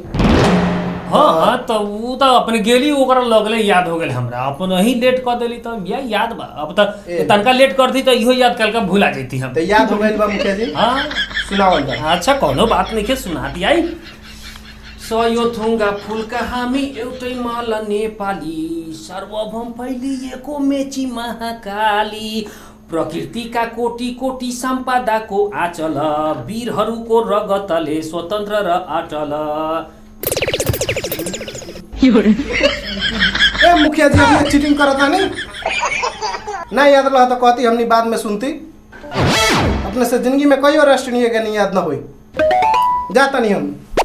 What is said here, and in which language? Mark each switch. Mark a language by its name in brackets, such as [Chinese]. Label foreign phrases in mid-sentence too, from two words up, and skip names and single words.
[Bhojpuri] हाँ तो वो तो अपने गेली ओकरा लगले याद हो गेल हमरा अपन ही लेट कर देली तो याद बा। अब तो तनका लेट कर दी तो इहो याद कल का भूला जैती हम। तो याद हो गइल बा मुखिया जी। हाँ सुनावल बा। अच्छा कोनो बात नहीं के सुना दिया। [Nepali] सयो थुङ्गा फुलका हामी एउटै मल नेपाली सर्वभौम फैलिएको मेची महाकाली प्रकृतिका कोटी कोटी सम्पदाको आचल वीरहरूको रगतले स्वतन्त्र र अटल। [Bhojpuri] ए मुखिया जी हमने चीटिंग करता नहीं ना याद रहा तो कहती हमनी बाद में सुनती। अपने से जिंदगी में कोई और राष्ट्रीय गान याद ना हुई जाता नहीं हम।